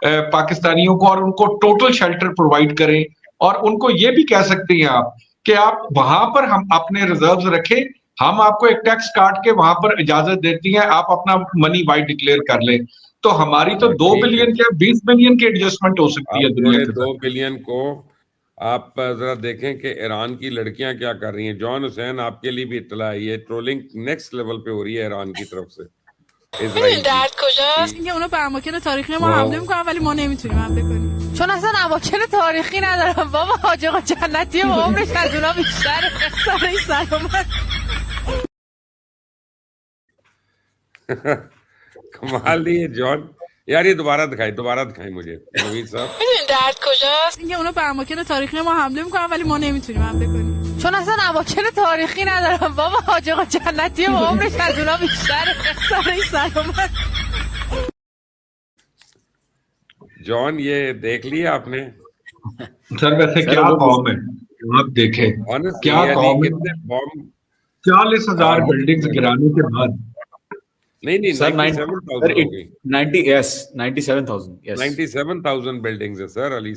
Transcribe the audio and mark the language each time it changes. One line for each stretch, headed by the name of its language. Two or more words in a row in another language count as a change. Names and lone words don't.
Urdu: پاکستانیوں کو اور ان کو
English: total shelter provide
Urdu: کریں، اور ان کو یہ بھی کہہ سکتے ہیں آپ کہ آپ وہاں پر ہم اپنے ریزروز رکھیں، ہم آپ کو ایک ٹیکس کاٹ کے وہاں پر اجازت دیتی ہے، آپ اپنا
English: money wide declare
Urdu: کر لیں، تو ہماری تو 2 بلین کیا 20 بلین کی ایڈجسٹمنٹ ہو سکتی ہے دنیا کے 2 بلین کو آپ ذرا دیکھیں کہ ایران کی لڑکیاں کیا کر رہی ہیں. جان حسین، آپ کے لیے بھی اطلاع ہے، یہ ٹرولنگ
English: next level
Urdu: پے ہو رہی ہے ایران کی طرف سے اسرائیل
Persian: درد کجاست؟ اینکه اونا به اماکن تاریخی ما حمله میکنن ولی ما نمیتونیم حمله کنیم، چون اصلا اماکن تاریخی ندارم بابا. حاج آقا جنتی و عمرش از اونا بیشتره. سر این سلامت.
Urdu: کمال ہی ہے جان یار. یہ دوبارہ دکھائیں مجھے نوید صاحب.
Persian: میدونی درد کجاست؟ اینکه اونا به اماکن تاریخی ما حمله میکنن ولی ما نمیتونیم حمله کنیم، چون اصلا اماکن تاریخی ندارم بابا. حاج آقا جنتی و عمرش از اونا بیشتره. سر این سلامت.
Urdu: جان، یہ دیکھ لیا آپ نے? سر ویسے کیا قوم ہے، آپ دیکھیں کیا قوم ہے. کتنے بم 40,000 بلڈنگز گرانے کے بعد, नहीं सर 97,000 بلڈنگز ہے سر علی